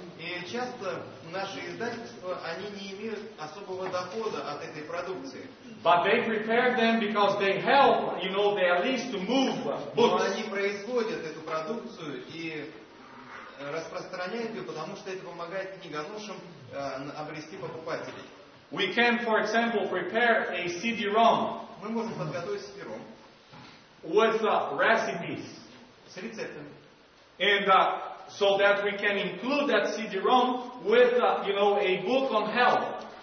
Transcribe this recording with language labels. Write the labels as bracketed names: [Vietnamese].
[Russian] И часто наши издательства, они не имеют особого дохода от этой продукции. [English] But they prepare them because they help, at least to move [Russian] Но [English] books. [Russian] они производят эту продукцию и распространяют ее, потому что это помогает книгоношам обрести покупателей. [English] We can, for example, prepare a CD-ROM [Russian] Мы можем подготовить CD-ROM [English] with recipes. [Russian] с рецептами. [English] And so that we can include that CD-ROM with, a book on health.